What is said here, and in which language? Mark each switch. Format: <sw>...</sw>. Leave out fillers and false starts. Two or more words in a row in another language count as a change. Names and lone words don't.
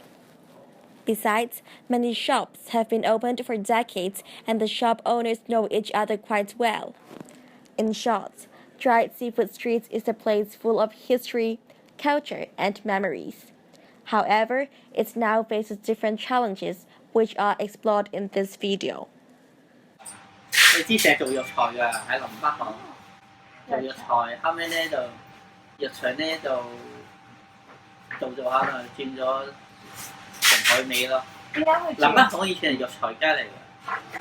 <en>Besides, many shops have been opened for decades and the shop owners know each other quite well. In short, Dried Seafood Street is a place full of history, culture, and memories. However, it now faces different challenges which are explored in this video.</en> <yue>你之前做藥材㗎，喺林北行做藥材，後尾咧就藥場咧就做下就轉咗成海味咯。點解會林北行以前係藥材街嚟嘅。</yue>